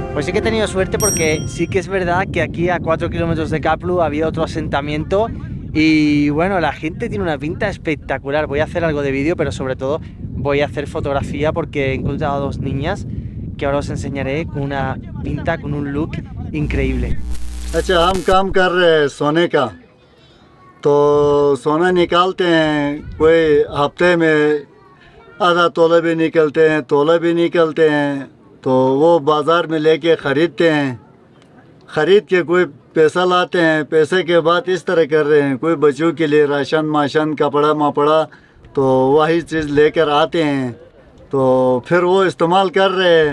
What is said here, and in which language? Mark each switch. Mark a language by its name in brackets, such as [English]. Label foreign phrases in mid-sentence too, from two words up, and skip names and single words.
[Spanish] sí que he tenido suerte porque sí que es verdad que aquí a 4 kilómetros de Kaplu había otro asentamiento y bueno, la gente tiene una pinta espectacular. Voy a hacer algo de vídeo, pero sobre todo voy a hacer fotografía porque he encontrado a dos niñas que ahora os enseñaré con una pinta, con un look increíble. [Urdu] اچھا، ہم کام کر رہے ہیں سونے کا، تو سونا نکالتے ہیں، کوئی ہفتے میں آدھا تولہ بھی نکلتے ہیں، تولہ بھی نکلتے ہیں، تو وہ بازار میں لے کے خریدتے ہیں، خرید کے کوئی پیسہ لاتے ہیں، پیسے کے بعد اس طرح کر رہے ہیں، کوئی بچوں کے لیے راشن ماشن کپڑا مپڑا، تو وہی چیز لے کر آتے ہیں، تو پھر وہ استعمال کر رہے ہیں.